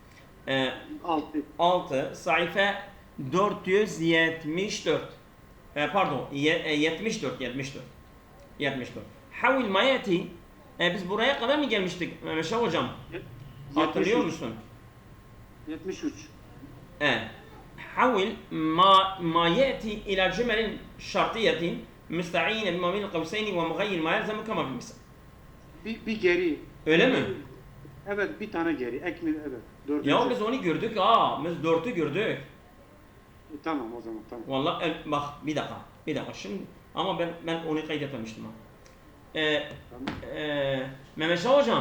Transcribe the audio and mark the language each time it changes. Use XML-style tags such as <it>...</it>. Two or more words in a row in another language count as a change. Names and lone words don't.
<tr>6. Sayfa 474. Pardon 74.</tr> <ar>حوّل ما يأتي.</ar> <tr>Biz buraya kadar mı gelmiştik Mehmet Şah hocam? Hatırlıyor musun? 73.</tr> <ar>حول ما يأتي إلى جمل شرطية مستعينة بما بين القوسين ومغير ما يلزم كما في المثال.</ar> <tr>Bir geri. Öyle mi? Evet, bir tane geri. Ekmil, evet. 4. Ya biz onu gördük Biz 4'ü gördük. Tamam o zaman, tamam. Vallahi bak bir dakika şimdi ama ben onu kaydetmemiştim ha. Mehmet Şah hocam.</tr>